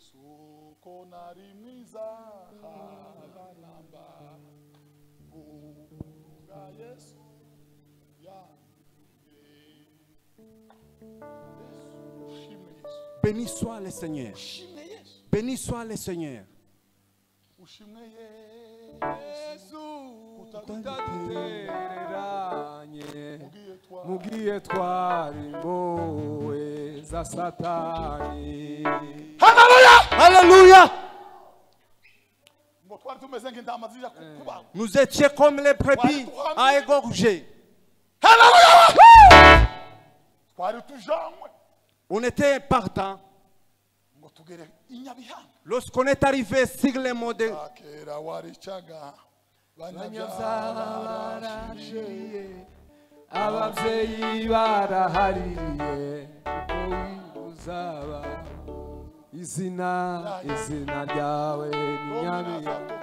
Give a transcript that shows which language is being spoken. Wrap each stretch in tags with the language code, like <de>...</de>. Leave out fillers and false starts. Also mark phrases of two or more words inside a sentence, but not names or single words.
<fr>Béni soit le Seigneur. Béni soit le Seigneur.</fr> <rw>Mugiye twari mbowe za Satani.</rw> <fr>Alléluia. Nous étions comme les brebis à égorger. On était partant. Lorsqu'on est arrivé sur les mots de</fr> <rw>abavyeyi barahariye ko uzaba izina ryawe ni Nyamiya</rw>